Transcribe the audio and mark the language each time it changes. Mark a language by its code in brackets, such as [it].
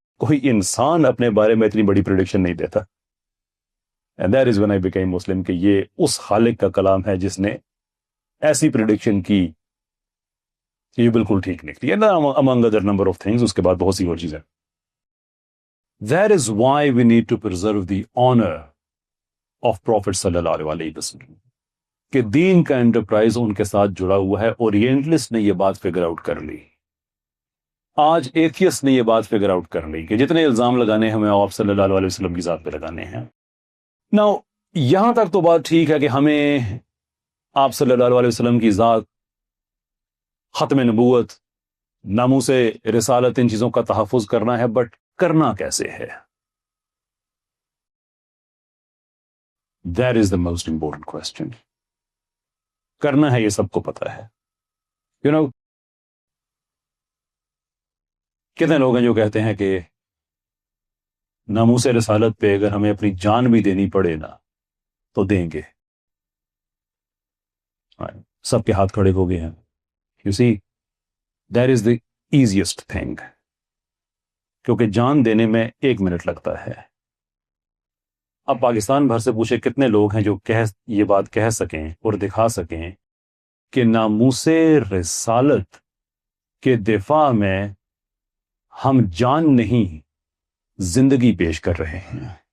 [ur] کوئی انسان اپنے بارے میں اتنی بڑی پریڈکشن نہیں دیتا. [en] And that is when I became Muslim, [ur] کہ یہ اس خالق کا کلام ہے جس نے ایسی پریڈکشن کی کہ یہ بالکل ٹھیک نکلی. [en] among other number of things, [ur] اس کے بعد بہت سی اور چیزیں. [en] That is why we need to preserve the honor of Prophet صلی اللہ علیہ وسلم. [ur] کہ دین کا انٹرپرائز ان کے ساتھ جڑا ہوا ہے. اورینٹلسٹ نے یہ بات فگر آؤٹ کر لی. آج ایتھیسٹ نے یہ بات فگر آؤٹ کر لی کہ جتنے الزام لگانے ہمیں آپ صلی اللہ علیہ وسلم کی ذات پہ لگانے ہیں. Now, یہاں تک تو بات ٹھیک ہے کہ ہمیں آپ صلی اللہ علیہ وسلم کی ذات, ختم نبوت, ناموس رسالت, ان چیزوں کا تحفظ کرنا ہے, بٹ کرنا کیسے ہے؟ [en] That is the most important question. [ur] کرنا ہے یہ سب کو پتا ہے. کتنے لوگ ہیں جو کہتے ہیں کہ ناموس رسالت پہ اگر ہمیں اپنی جان بھی دینی پڑے نا تو دیں گے. سب کے ہاتھ کھڑے ہو گئے ہیں. [en] You see, that is the easiest thing. [ur] کیونکہ جان دینے میں 1 منٹ لگتا ہے. اب پاکستان بھر سے پوچھے کتنے لوگ ہیں جو یہ بات کہہ سکیں اور دکھا سکیں کہ ناموس رسالت کے دفاع میں ہم جان نہیں زندگی پیش کر رہے ہیں.